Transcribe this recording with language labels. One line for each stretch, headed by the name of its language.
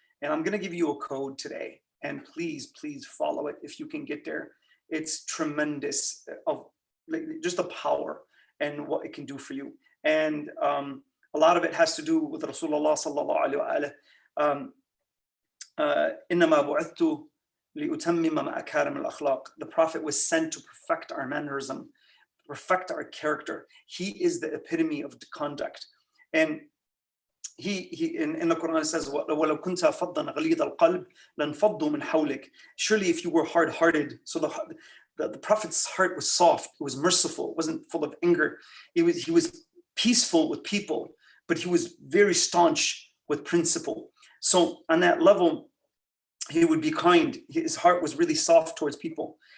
English: And I'm going to give you a code today, and please follow it if you can get there. It's tremendous of just the power and what it can do for you. And a lot of it has to do with Rasulullah sallallahu alaihi wasallam.
Arabic: إنما بعثت لأتمم مكارم الأخلاق.
English: The Prophet was sent to perfect our mannerism, perfect our character. He is the epitome of the conduct. And he in the Quran says,
Arabic: وَلَوْ كُنْتَ فَضًّا غَلِيظَ الْقَلْبِ لَانْفَضُّوا مِنْ حَوْلِكَ.
English: Surely if you were hard-hearted, so the Prophet's heart was soft, it was merciful, it wasn't full of anger. He was peaceful with people, but he was very staunch with principle. So on that level, he would be kind. His heart was really soft towards people.